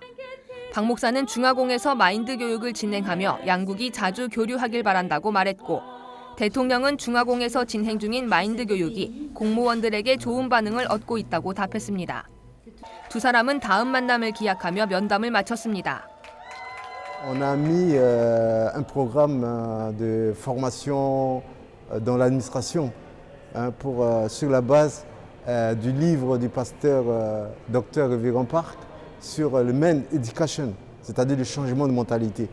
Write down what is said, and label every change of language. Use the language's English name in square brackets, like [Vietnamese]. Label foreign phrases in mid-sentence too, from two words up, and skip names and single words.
[Korean] 박 목사는 중화공에서 마인드 교육을 진행하며 양국이 자주 교류하길 바란다고 말했고 대통령은 중화공에서 진행 중인 마인드 교육이 공무원들에게 좋은 반응을 얻고 있다고 답했습니다. 두 사람은 다음 만남을 기약하며 면담을 마쳤습니다. [French] On a mis un programme de formation dans l'administration sur la base du livre du pasteur Dr. Véran Park sur le [English] Men Education, [French] c'est-à-dire le changement de mentalité.